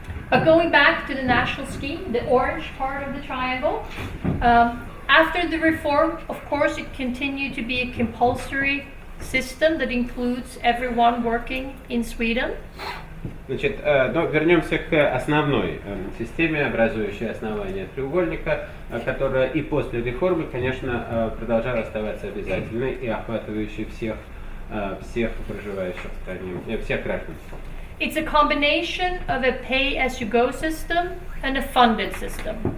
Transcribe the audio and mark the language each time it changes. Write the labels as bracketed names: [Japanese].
[English] Going back to the national scheme, the orange part of the triangle, after the reform, of course, it continued to be a compulsory system that includes everyone working in Sweden. [Russian] Значит, но вернемся к основной системе, образующей основание треугольника, которая и после реформы, конечно, продолжала оставаться обязательной и охватывающей всех проживающих в стране, всех граждан. [English] It's a combination of a pay-as-you-go system and a funded system.